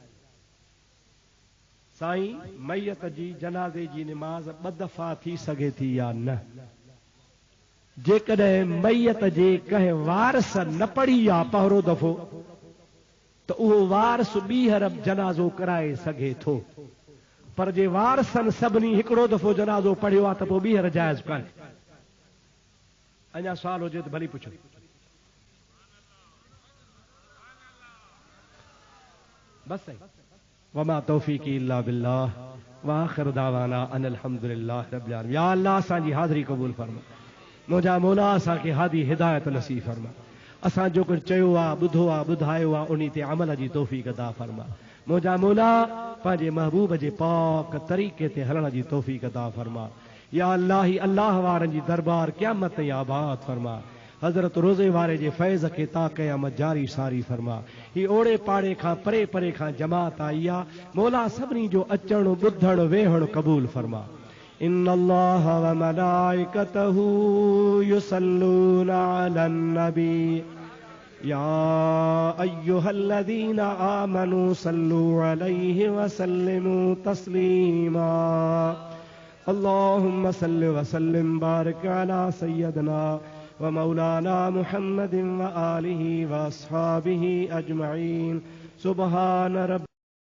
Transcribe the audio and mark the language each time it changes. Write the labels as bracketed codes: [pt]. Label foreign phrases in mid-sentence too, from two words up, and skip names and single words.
[sd] साईं मैयत जी जनाज़े जी निमाज़ 2 दफ़ा थी सघे थी या न जेकॾहिं मैयत जे कंहिं वारस न पढ़ी आहे पहिरियों दफ़ो त उहो वारस ॿीहर जनाज़ो कराए सघे थो पर जे वारसनि सभिनी हिकिड़ो दफ़ो जनाज़ो पढ़ियो आहे त पोइ ॿीहर जाइज़ कान्हे अञा सुवाल हुजे त भली पुछो [ar] بس وما توفيقي إلا بالله وآخر دعوانا أن الحمد لله رب العالمين يا الله [sd] असांजी हाज़िरी क़बूल फरमा मुंहिंजा मौला असांखे हादी हिदायत नसीब फरमा असां जो कुझु चयो आहे ॿुधो आहे ॿुधायो आहे उन ते अमल जी तौफ़ीक़ अता फरमा मुंहिंजा मौला पंहिंजे महबूब जे पाक तरीक़े ते हलण जी तौफ़ीक़ अता फरमा [ar] يا الله [sd] ही अल्लाह वारनि जी दरबार क़यामत ताईं आबाद फरमा हज़रत रोज़े वारे जे फैज़ खे ता क़यामत जारी सारी फरमा ही ओड़े पाड़े खां परे परे खां जमात आई आहे मौला सभिनी जो अचणु ॿुधणु वेहणु क़बूल फरमा [ar] إن الله وملائكته يصلون على النبي يا أيها الذين آمنوا صلوا عليه وسلموا تسليما اللهم صل وسلم بارك على سيدنا ومولانا محمد وآله وأصحابه أجمعين سبحان ربك